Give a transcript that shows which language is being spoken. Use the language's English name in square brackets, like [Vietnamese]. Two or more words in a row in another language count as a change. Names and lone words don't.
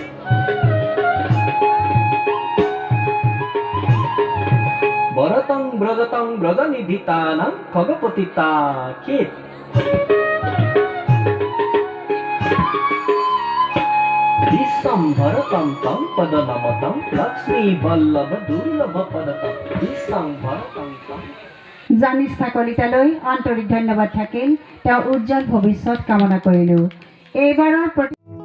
[Sanskrit] भरतं व्रजतं व्रजनिधितानां खगपतिता केत् विश्वं भरतं तं पदनमतं लक्ष्मी वल्लभ दुर्लभ पदतं विश्वं भरतं तं। [Assamese] জানিষ্ঠা কলিতালৈ আন্তৰিক ধন্যবাদ থাকিল। তেওঁ উজ্জ্বল ভৱিষ্যত কামনা কৰিলোঁ। এইবাৰৰ